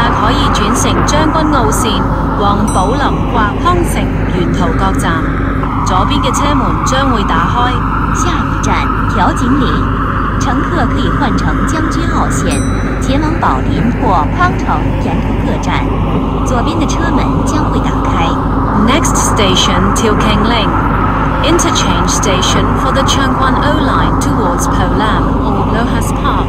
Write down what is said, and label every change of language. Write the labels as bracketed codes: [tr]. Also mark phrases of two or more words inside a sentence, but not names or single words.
[yue] 可以轉乘將軍澳線往寶林或康城沿途各站。左邊嘅車門將會打開。下一站調景嶺，乘客可以換乘將軍澳線前往寶林或康城沿途各站。左邊的車門將會打開。 [en] Next station Teo-Keng-Leng, interchange station for the Changguan O line towards Po Lam or Lohas Park.